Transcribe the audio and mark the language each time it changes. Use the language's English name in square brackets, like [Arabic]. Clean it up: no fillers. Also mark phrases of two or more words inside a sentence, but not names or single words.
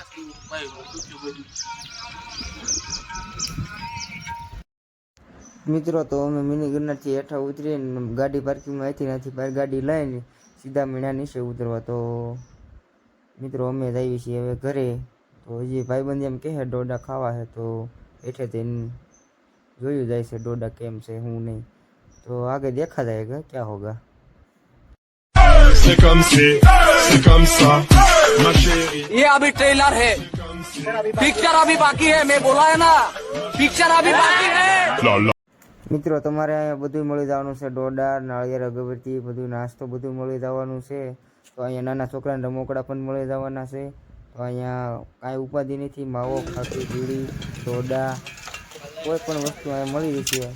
[Gujarati] મિત્રો તો અમે મિની ગિરનારથી હેઠા ઉતરીને ગાડી પાર્કિંગમાં હતી નથી, બહાર ગાડી લઈને સીધા મીણા નીચે ઉતરવા. તો મિત્રો અમે જઈએ છીએ હવે ઘરે. તો હજી ભાઈબંધ એમ કહે ડોડા ખાવા છે, તો હેઠે તેને જોયું જાય છે ડોડા કેમ છે હું નહીં. [Hindi] तो आगे देखा जायगा क्या होगा. [French] C'est comme ça, ma chérie. [Hindi] ये अभी ट्रेलर है, पिक्चर अभी बाकी है। मैं बोला है ना, पिक्चर अभी बाकी है। La la. [Gujarati] મિત્રો તમારે અહીંયા બધું મળી જવાનું છે, ડોડા નાળિયેર અગરબત્તી બધું નાસ્તો બધું મળી જવાનું છે. તો અહીંયા નાના છોકરાને રમકડા પણ મળી જવાના છે. તો અહીંયા કાંઈ ઉપાધિ નથી, માવો ખાખરી બીડી ડોડા કોઈ પણ વસ્તુ અહીંયા મળી રહી છે.